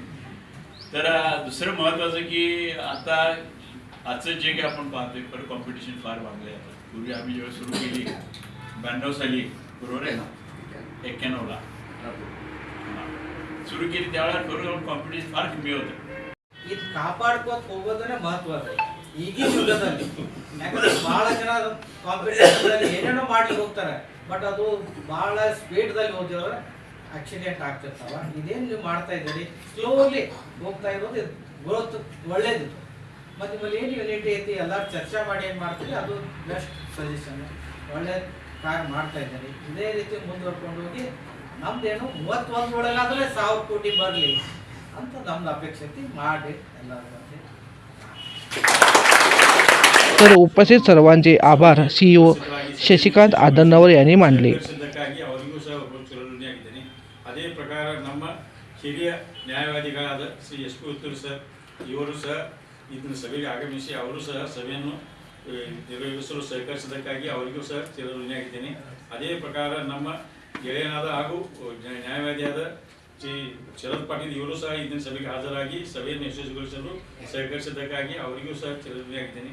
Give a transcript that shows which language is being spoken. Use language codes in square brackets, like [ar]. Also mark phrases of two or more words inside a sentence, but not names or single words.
[mr] तर दुसरं महत्त्वाचं की आता आजचं जे काही आपण पाहतोय खरं कॉम्पिटिशन फार वाढलं आहे. पूर्वी आम्ही जेव्हा सुरू केली 92 साली, बरोबर आहे ना, 91ला सुरू केली त्यावेळेला खरोखर कॉम्पिटिशन फार कमी होतं. [kn] ಇದು ಕಾಪಾಡ್ಕೋತ ಹೋಗೋದನ್ನೇ ಮಹತ್ವ ಈಗಿನ ಯುಗದಲ್ಲಿ. ಯಾಕಂದ್ರೆ ಬಹಳ ಜನ ಕಾಂಪಿಟೇಷನ್ ಏನೇನೋ ಮಾಡ್ಲಿಕ್ಕೆ ಹೋಗ್ತಾರೆ, ಬಟ್ ಅದು ಬಹಳ ಸ್ಪೀಡ್ದಲ್ಲಿ ಹೋದ್ರೆ ಆಕ್ಸಿಡೆಂಟ್ ಆಗ್ತಿರ್ತಾವ. ಇದೇನು ನೀವು ಮಾಡ್ತಾ ಇದ್ದೀರಿ, ಸ್ಲೋಲಿ ಹೋಗ್ತಾ ಇರೋದು ಗ್ರೋತ್ ಒಳ್ಳೇದಿತ್ತು. ಮತ್ತು ನಿಮ್ಮಲ್ಲಿ ಏನು ಯೂನಿಟಿ ಐತಿ ಎಲ್ಲರೂ ಚರ್ಚೆ ಮಾಡಿ ಏನು ಮಾಡ್ತೀರಿ, ಅದು [en] best suggestion, [kn] ಒಳ್ಳೆ ಕಾರ್ಯ ಮಾಡ್ತಾ ಇದ್ದೀರಿ. ಇದೇ ರೀತಿ ಮುಂದುವರ್ಕೊಂಡು ಹೋಗಿ ನಮ್ದೇನು 31 ಒಳಗಾದ್ರೆ 1000 ಕೋಟಿ ಬರಲಿ ಅಂತ ನಮ್ದು ಅಪೇಕ್ಷೆ ಮಾಡಿ ಎಲ್ಲರೂ. [mr] तर उपस्थित सर्वांचे आभार CEO ಶಶಿಕಾಂತ್ ಆದನ್ನವರ್ यांनी मानले. [kn] ಅವರಿಗೂ ಸಹ ಚಲನೆಯಾಗಿದ್ದೇನೆ. ಅದೇ ಪ್ರಕಾರ ನಮ್ಮ ಹಿರಿಯ ನ್ಯಾಯವಾದಿಗಳಾದ ಶ್ರೀ SP ಉತ್ತೂರು ಸರ್ ಇವರು ಸಹ ಇದನ್ನು ಸಭೆಗೆ ಆಗಮಿಸಿ ಅವರು ಸಹ ಸಭೆಯನ್ನು ನಿರ್ವಹಿಸಲು ಸಹಕರಿಸಿದ್ದಕ್ಕಾಗಿ ಅವರಿಗೂ ಸಹ ಚಿರಋಣಿಯಾಗಿದ್ದೇನೆ. ಅದೇ ಪ್ರಕಾರ ನಮ್ಮ ಗೆಳೆಯನಾದ ಹಾಗೂ ನ್ಯಾಯವಾದಿಯಾದ ಶ್ರೀ ಶರತ್ ಪಾಟೀಲ್ ಇವರು ಸಹ ಇಂದಿನ ಸಭೆಗೆ ಹಾಜರಾಗಿ ಸಭೆಯನ್ನು ಯಶಸ್ವಿಗೊಳಿಸಲು ಸಹಕರಿಸಿದ್ದಕ್ಕಾಗಿ ಅವರಿಗೂ ಸಹ ಚಿರಋಣಿಯಾಗಿದ್ದೇನೆ.